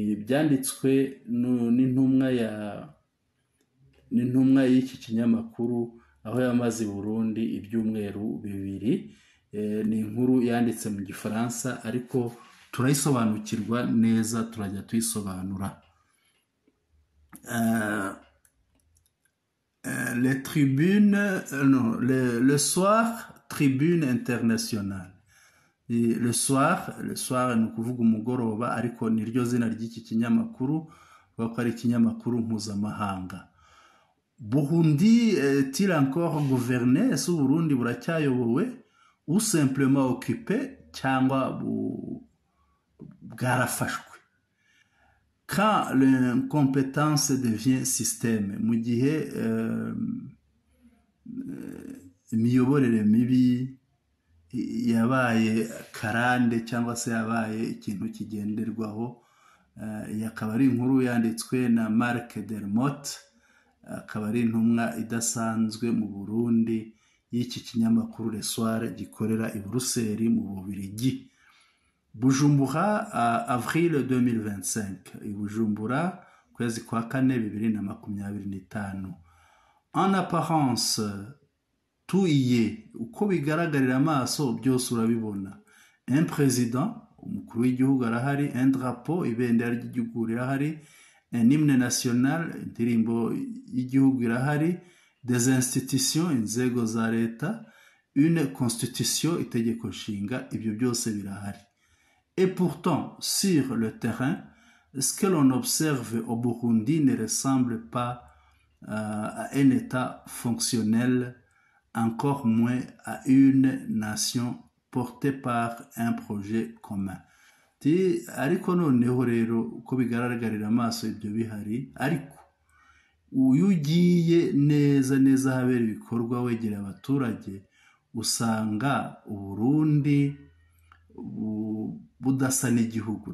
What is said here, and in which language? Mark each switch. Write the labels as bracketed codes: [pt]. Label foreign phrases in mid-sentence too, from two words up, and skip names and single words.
[rw] Ibi ni byanditswe n'intumwa n'intumwa y'iki kinyamakuru aho yamaze i Burundi ibyumweru 2. Ni inkuru yanditse mu gifaransa ariko turayisobanukirwa neza, turajya tuyisobanura. [fr] Les tribunes, non, le soir, tribune internationale. [rw] Le soir ni ukuvuga umugoroba, ariko niryo zina ry'iki kinyamakuru, kuko ari ikinyamakuru mpuzamahanga. [fr] Burundi est-il encore gouverné? [rw] Ese Burundi buracyayobowe? [fr] Ou simplement occupé, [rw] cyangwa bwarafashwe? [fr] Quand l'incompétence devient système, [rw] mu gihe imiyoborere mibi yabaye karande cyangwa se yabaye ikintu kigenderwaho, yakaba ari inkuru yanditswe na Marc Dermot, akaba ari intumwa idasanzwe mu Burundi y'iki kinyamakuru Le Soir gikorera i Buruseli mu Bubiligi. [fr] Bujumbura, avril 2025. [rw] I Bujumbura, kwezi kwa 4 2025. [fr] En apparence, tout y est. [rw] Uko bigaragarira amaso byose urabibona. [fr] Un président, [rw] umukuru w'igihugu arahari, [fr] un drapeau, [rw] ibendera ry'igihugu rirahari, [fr] un hymne national, [rw] indirimbo y'igihugu irahari, [fr] des institutions, [rw] inzego za leta, [fr] une constitution, [rw] itegeko nshinga, ibyo byose birahari. [fr] Et pourtant, sur le terrain, ce que l'on observe au Burundi ne ressemble pas à un État fonctionnel, encore moins à une nation portée par un projet commun. [rw] Ariko noneho rero uko bigaragarira amaso ibyo bihari, ariko uyu ugiye neza habera ibikorwa wegera abaturage, usanga Uburundi budasa n'igihugu.